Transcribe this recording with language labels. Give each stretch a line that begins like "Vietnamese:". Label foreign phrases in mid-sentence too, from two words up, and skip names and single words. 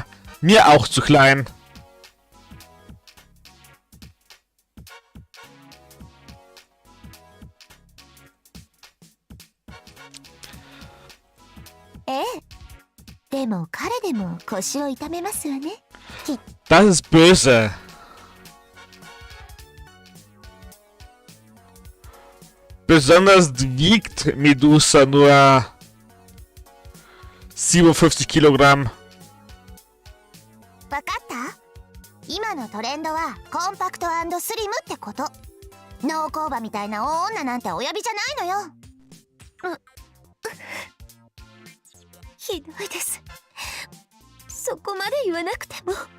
German: Mir auch zu klein. Das ist böse. Besonders wiegt Medusa nur 57 Kilogramm.
Japanese: わかった？今のトレンドはコンパクト&スリムってこと。農工場みたいな大女なんてお呼びじゃないのよ。ひどいです。そこまで言わなくても。